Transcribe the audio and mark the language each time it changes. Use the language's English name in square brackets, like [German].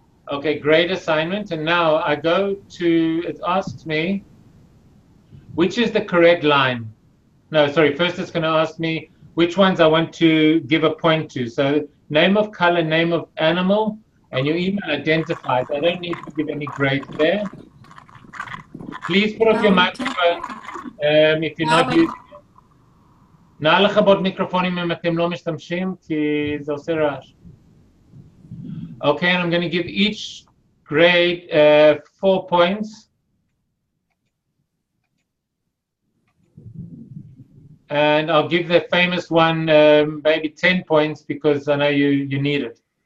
[English] Okay, grade assignment, and now I go to. It asks me which is the correct line. No, sorry. First, it's going to ask me which ones I want to give a point to. So name of color, name of animal, and your email identified. I don't need to give any grade there. Please put off your microphone if you're not using it. [Hebrew] נא לכבות מיקרופונים אם אתם לא משתמשים, כי זה עושה רעש. [English] Okay, and I'm going to give each grade 4 points. And I'll give the famous one maybe 10 points because I know you need it.